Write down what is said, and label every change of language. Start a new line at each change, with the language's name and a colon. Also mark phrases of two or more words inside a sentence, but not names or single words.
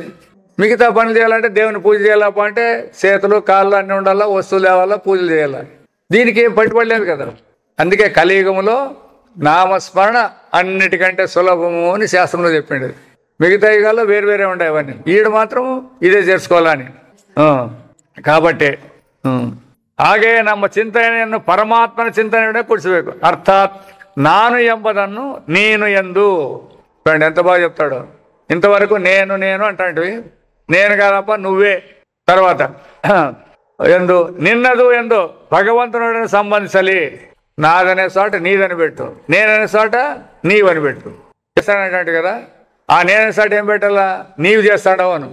Telugu: మిగతా పనులు చేయాలంటే దేవుని పూజ చేయాలప్ప అంటే చేతులు కాళ్ళు అన్నీ ఉండాలా, వస్తువులు లేవాలా, పూజలు చేయాలా. దీనికి ఏం పట్టుబడలేదు కదా. అందుకే కలియుగంలో నామస్మరణ అన్నిటికంటే సులభము అని శాస్త్రంలో చెప్పింది. మిగతా యుగాల్లో వేరే ఉంటాయి అవన్నీ, ఈడు మాత్రం ఇదే చేసుకోవాలని.
Kannada: కాబట్టి ಹಾಗೆ ನಮ್ಮ ಚಿಂತನೆಯನ್ನು ಪರಮಾತ್ಮನ ಚಿಂತನೆಯೇ ಕೂಡಿಸಬೇಕು. ಅರ್ಥಾತ್ ನಾನು ಎಂಬುದನ್ನು ನೀನು ಎಂದು.
Telugu: చూడండి ఎంత బాగా చెప్తాడు. ఇంతవరకు నేను నేను అంటాంటివి, నేను కాదప్ప నువ్వే. తర్వాత ఎందు నిన్నదు ఎందు భగవంతుని సంబంధించాలి. నాదనే చోట నీదని పెట్టు, నేననే చోట నీవని పెట్టు. చేస్తానంటే కదా, ఆ నేనే చోట ఏం పెట్టాలా, నీవు చేస్తాడవు అను.